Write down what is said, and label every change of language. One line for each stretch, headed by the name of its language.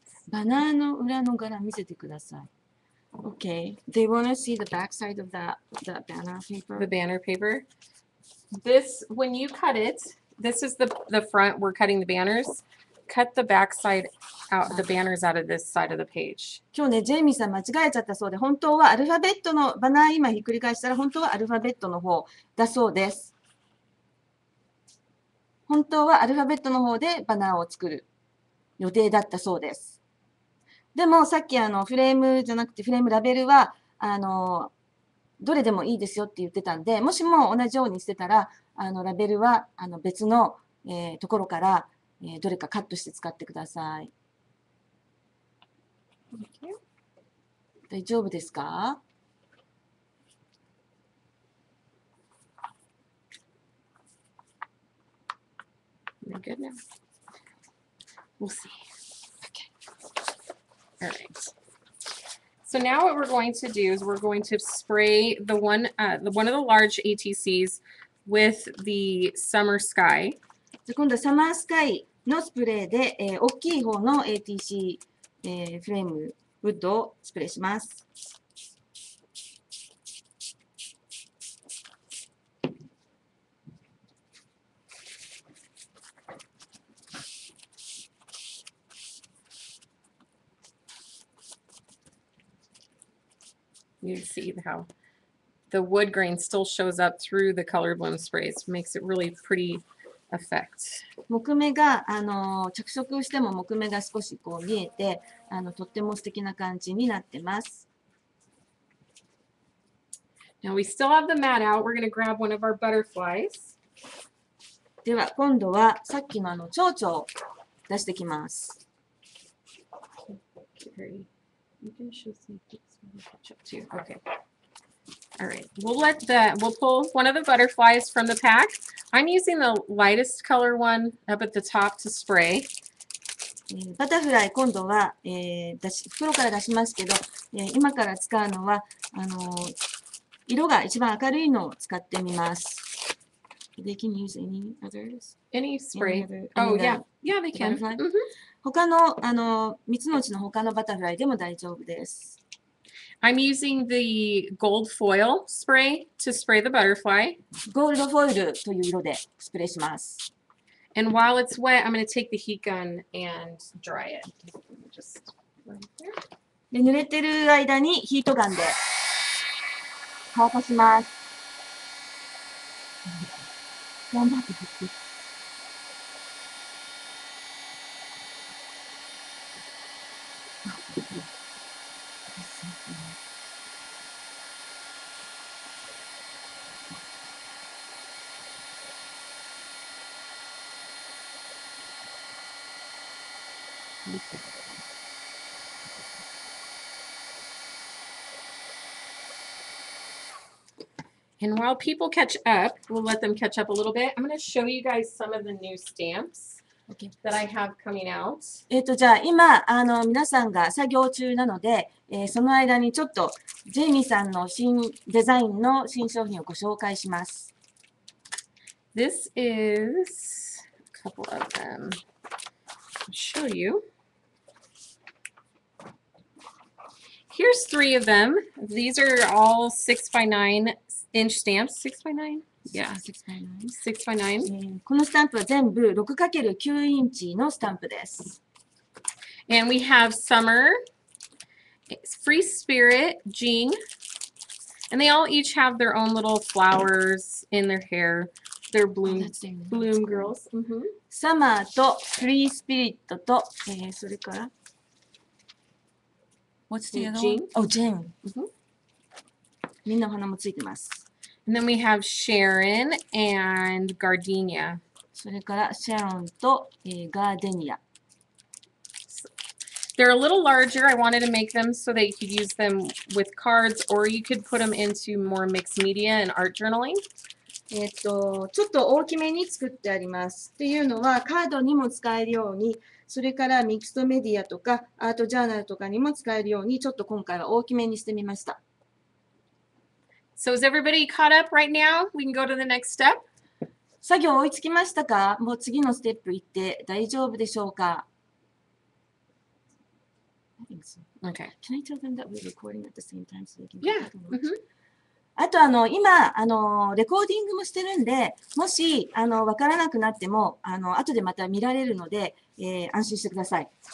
Japanese: Banana の裏の柄見せてください。
English: Okay. They want to see the back side of that banner paper. The banner paper. This, when you cut it, this is the front. We're cutting the banners. Cut the back side out, the banners out of this side of the page.
Japanese: 今日ね、ジェイミーさん間違えちゃったそうで、本当はアルファベットのバナー今ひっくり返したら、本当はアルファベットの方だそうです。本当はアルファベットの方でバナーを作る予定だったそうです。でもさっきフレームじゃなくてフレームラベルはどれでもいいですよって言ってたんで、もしも同じようにしてたらラベルは別の、ところから、どれかカットして使ってください。
English: Okay.
Japanese: 大丈夫ですか？
English: We're good now. We'll see. Okay. All right. So now what we're going to do is we're going to spray the one of the large ATCs with the summer sky.
Japanese: 今度はサマースカイのスプレーで、大きい方の ATC、フレームウッドをスプレーします。
English: You see how the wood grain still shows up through the colored bloom sprays. Makes it really pretty effect.
Japanese: 木目が、着色しても木目が少しこう見えて、とっても素敵な感じになってます。
English: Now we still have the mat out. We're going to grab one of our butterflies.
Japanese: では今度はさっきの蝶々を出してきます。
English: You can show some too. Okay. All right. We'll pull one of the butterflies from the pack. I'm using the lightest color one up at the top to spray.
Japanese: バタフライ今度は、袋から出しますけど、今から使うのは色が一番明るいのを使ってみます。
English: They can use any others? Any spray? Any other, Oh, any yeah. Yeah, they can. butterfly? Mm-hmm.
Japanese: 他の3つのうちの他のバタフライでも大丈夫です。
English: I'm using the gold foil spray to spray the butterfly.
Japanese: ゴールドフォイルという色でスプレーします。
English: And while it's wet, I'm going to take the heat gun and dry it. Just right there.
Japanese: で濡れてる間にヒートガンで乾かします。頑張って振って。
English: And while people catch up, we'll let them catch up a little bit. I'm going to show you guys some of the new stamps that I have coming out.
Japanese: じゃあ今皆さんが作業中なので、その間にちょっとジェイミーさんの新デザインの新商品をご紹介します。
English: This is a couple of them. I'll show you. Here's 3 of them. These are all 6x9-inch stamps. 6x9? Yeah. 6x9.
Japanese: このスタンプは全部 6×9 インチのスタンプです。
English: And we have Summer, Free Spirit, Jean, and they all each have their own little flowers in their hair. They're bloom girls. Mm-hmm.
Japanese: サマーとフリースピリットと、それから
English: What's the other one? Oh, Jane.
Japanese: みんなお花もついてます。
English: And then we have Sharon and Gardenia.
Japanese: それからシャロンと、ガーデニア。
English: They're a little larger. I wanted to make them so that you could use them with cards, or you could put them into more mixed media and art journaling.
Japanese: ちょっと大きめに作ってあります。っていうのはカードにも使えるように、それからミックスドメディアとかアートジャーナルとかにも使えるように、ちょっと今回は大きめにしてみました。
English: So is everybody caught up right now? We can go to the next step.
Japanese: 作業追いつきましたか？もう次のステップ行って大丈夫でしょうか？
English: I think so. Okay. Can I tell them that we're recording at the same time so they can Yeah.
Japanese: あと今レコーディングもしてるんで、もしわからなくなっても後でまた見られるので、安心してください。